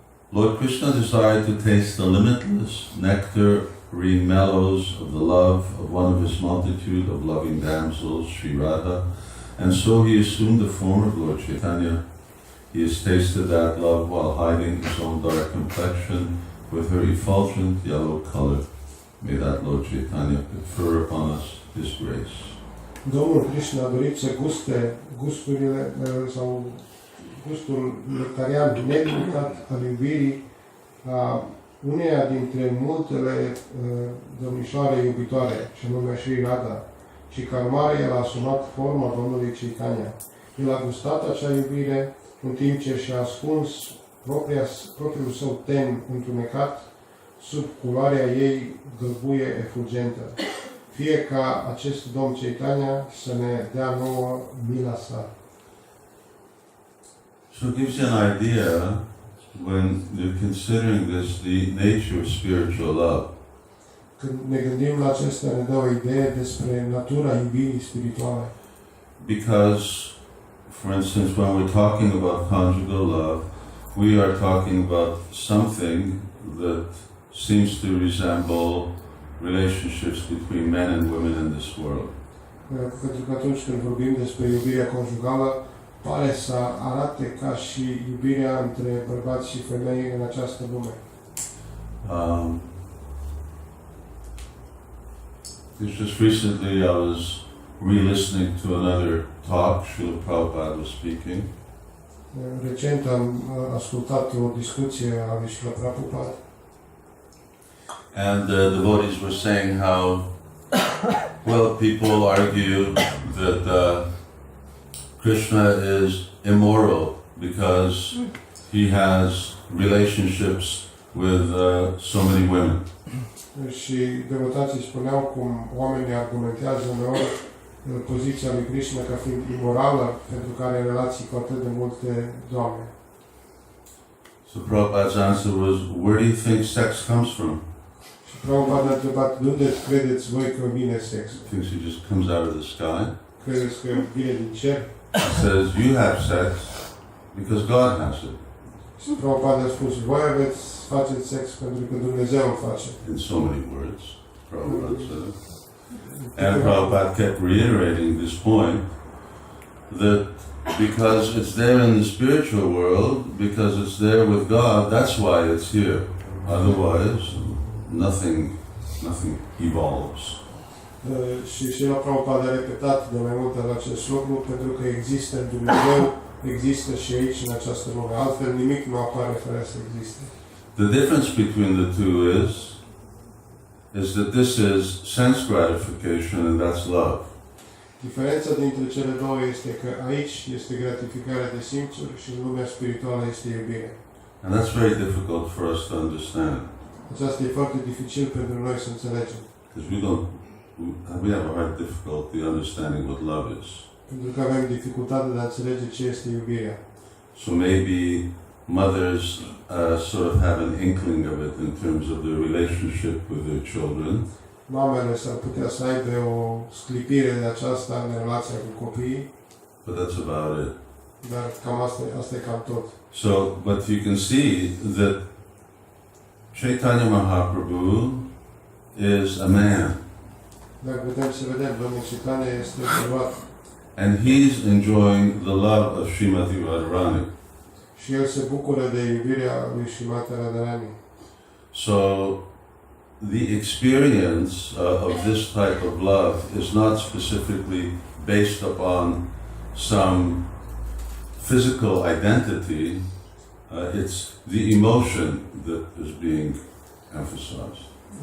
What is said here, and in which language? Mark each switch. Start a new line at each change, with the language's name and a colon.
English: Lord Krishna desired to taste the limitless nectar green mellows of the love of one of his multitude of loving damsels, Sri Radha, and so he assumed the form of Lord Chaitanya. He has tasted that love while hiding his own dark complexion with her effulgent yellow color. May that Lord Chaitanya confer upon us his grace.
Romanian: Domnul Krishna a dorit să guste gusturile sau gustul nectarian nelimitat al iubirii a uneia dintre multele domnișoare iubitoare, și anume Sri Radha, și ca urmare el a asumat forma Domnului Chaitanya. El a gustat acea iubire în timp ce și-a ascuns propriul său ten întunecat sub culoarea ei gălbuie efulgentă. Fie ca acest Domn Chaitanya să ne dea nouă mila sa.
English: So it gives you an idea when you're considering this the nature of spiritual love.
Romanian: Când ne gândim la acesta, ne dă o idee despre natura iubirii spirituale.
English: Because, for instance, when we're talking about conjugal love, we are talking about something that seems to resemble relationships between men and women in this world.
Romanian: Pentru că atunci când vorbim despre iubirea conjugală, pare să arate ca și iubirea între bărbați și femei în această lume.
English: Just recently I was re-listening to another talk, Srila Prabhupada was speaking.
Romanian: Recent am ascultat o discuție a lui Srila Prabhupada.
English: And the devotees were saying how, well, people argue that Krishna is immoral because he has relationships with so many women.
Romanian: Și devotații spuneau cum oamenii argumentează uneori poziția lui Krishna ca fiind imorală, pentru că are relații cu atât de multe doamne.
English: So Prabhupada's answer was, where do you think sex comes from?
Romanian: Și Prabhupada a întrebat, de unde credeți voi că vine sexul?
English: Thinks it just comes out of the sky?
Romanian: Credeți că vine din cer?
English: He says, you have sex because God has it.
Romanian: Și Prabhupada a spus, voi faceți sex pentru că Dumnezeu îl face.
English: In so many words, Prabhupada said. And Prabhupada kept reiterating this point, that because it's there in the spiritual world, because it's there with God, that's why it's here. Otherwise, nothing evolves.
Romanian: Și la Prabhupada a repetat de mai multe ori acest lucru, pentru că există în Dumnezeu, există și aici în această lume. Altfel nimic nu apare fără să existe.
English: The difference between the two is that this is sense gratification and that's love.
Romanian: Diferența dintre cele două este că aici este gratificarea de simțuri și în lumea spirituală este iubirea.
English: And that's very difficult for us to understand.
Romanian: Aceasta e foarte dificil pentru noi să înțelegem.
English: Because we have a hard difficulty understanding what love is.
Romanian: Pentru că avem dificultate de a înțelege ce este iubirea.
English: So maybe mothers sort of have an inkling of it in terms of their relationship with their children.
Romanian: Mamele s-ar putea să aibă o sclipire de aceasta în relația cu copiii.
English: But that's about it.
Romanian: Dar cam asta e cam tot.
English: So, but you can see that Chaitanya Mahaprabhu is a man.
Romanian: Dar putem să vedem, Domnul Chaitanya este bărbat.
English: And he's enjoying the love of Srimati Radharani.
Romanian: Și el se bucură de iubirea lui Srimati Radharani.
English: So, the experience of this type of love is not specifically based upon some physical identity, it's the emotion that is being emphasized.